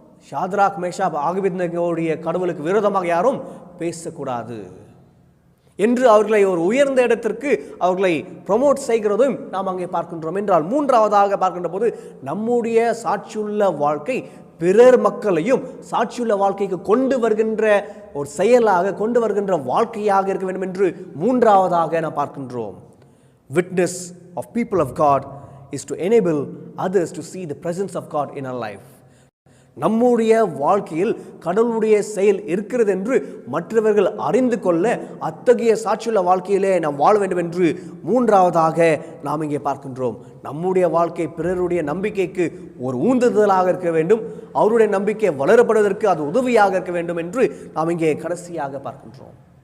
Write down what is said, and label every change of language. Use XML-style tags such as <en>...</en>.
<ta>Shadrach Meshach ஆபேத்நேகோவுடைய கடவுளுக்கு விரோதமாக யாரும் பேசக்கூடாது என்று அவர்களை ஒரு உயர்ந்த இடத்திற்கு அவர்களை ப்ரமோட் செய்கிறதும் நாம் அங்கே பார்க்கின்றோம். என்றால் மூன்றாவதாக பார்க்கின்ற போது நம்முடைய சாட்சியுள்ள வாழ்க்கை பிறர் மக்களையும் சாட்சியுள்ள வாழ்க்கைக்கு கொண்டு வருகின்ற ஒரு செயலாக, கொண்டு வருகின்ற வாழ்க்கையாக இருக்க வேண்டும் என்று மூன்றாவதாக நாம் பார்க்கின்றோம்.</ta> <en>Witness of people of God is to enable others to see the presence of God in our life.</en> <ta>நம்முடைய வாழ்க்கையில் கடவுளுடைய செயல் இருக்கிறது என்று மற்றவர்கள் அறிந்து கொள்ள அத்தகைய சாட்சியுள்ள வாழ்க்கையிலே நாம் வாழ வேண்டும் என்று மூன்றாவதாக நாம் இங்கே பார்க்கின்றோம். நம்முடைய வாழ்க்கை பிறருடைய நம்பிக்கைக்கு ஒரு ஊந்துதலாக இருக்க வேண்டும், அவருடைய நம்பிக்கை வளரப்படுவதற்கு அது உதவியாக இருக்க வேண்டும் என்று நாம் இங்கே கடைசியாக பார்க்கின்றோம்.</ta>